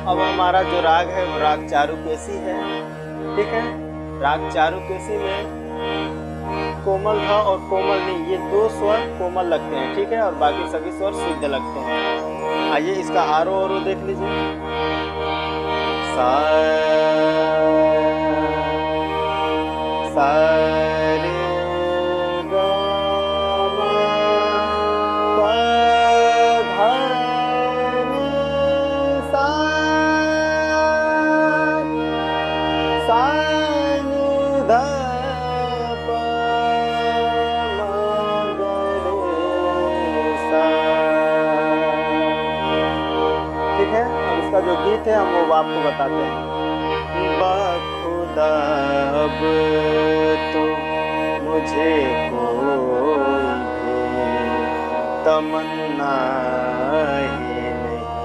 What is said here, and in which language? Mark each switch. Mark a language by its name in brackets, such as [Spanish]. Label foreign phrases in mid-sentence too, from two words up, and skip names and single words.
[Hindi] अब हमारा जो राग है वो राग चारुकेशी है। ठीक है, राग चारुकेशी में कोमल ध और कोमल नी ये दो स्वर कोमल लगते हैं। ठीक है, और बाकी सभी स्वर शुद्ध लगते हैं। आइए इसका आरो औरो देख लीजिए। सा सा रे ग म प ध नि सा सा नि ध प म ग रे सा। ठीक है, अब इसका जो गीत है हम वो आपको बताते हैं। बाखुदा अब तो मुझे कोई भी तमन्ना ही नहीं।